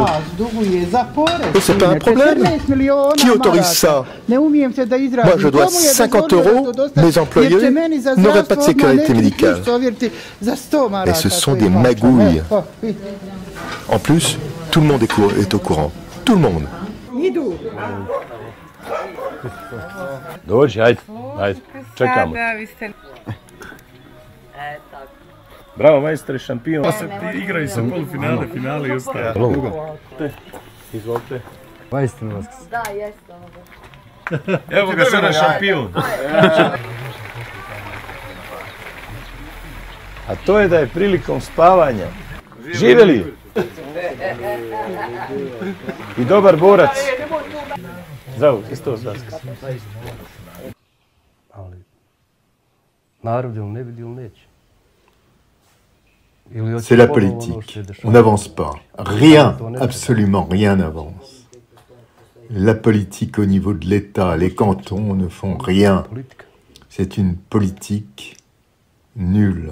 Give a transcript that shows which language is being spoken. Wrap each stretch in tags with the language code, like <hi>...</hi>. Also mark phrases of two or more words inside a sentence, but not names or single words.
<fr>Et c'est pas un problème. Qui autorise ça? Moi, je dois 50 €. Mes employés n'auraient pas de sécurité médicale. Et ce sont des magouilles. En plus, tout le monde est au courant. Tout le monde.</fr> <sr>Dođi, ajde, čekamo. Bravo, majstore, šampion. Igraju se polufinale, finale i ostalo. Izvolite. Majstor Vaskas. Da, jeste. Evo ga sada šampion. A to je da je prilikom spavanja. Živeli! I dobar borac. Zdravo, Hristos Vaskas. Ali, narod ili ne vidi ili neće.</sr> <fr>C'est la politique. On n'avance pas. Rien, absolument rien n'avance. La politique au niveau de l'État, les cantons ne font rien. C'est une politique nulle.</fr>